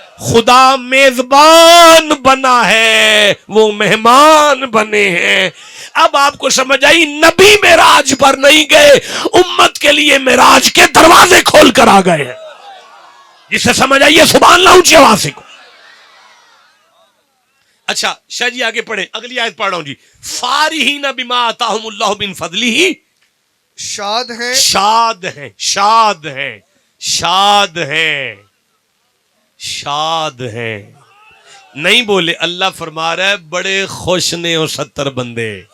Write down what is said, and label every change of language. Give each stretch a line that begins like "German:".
Urdu: خدا میزبان بنا ہے، وہ مہمان بنے ہیں. اب آپ کو سمجھ آئی نبی معراج پر نہیں گئے، امت کے لیے معراج کے دروازے کھول کر آ گئے ہیں. جسے سمجھ آئیے سبحان اللہ اونچی آواز سے. اچھا شاہ جی آگے پڑھیں، اگلی آیت پڑھ رہا ہوں جی.
Arabic: فارحین بما آتاہم اللہ من فضلہ،
Urdu: شاد ہیں، شاد ہیں، شاد ہیں، شاد ہیں، شاد ہیں.
Punjabi: نہیں بولے اللہ فرما رہا ہے بڑے خوش نے ہو 70 بندے.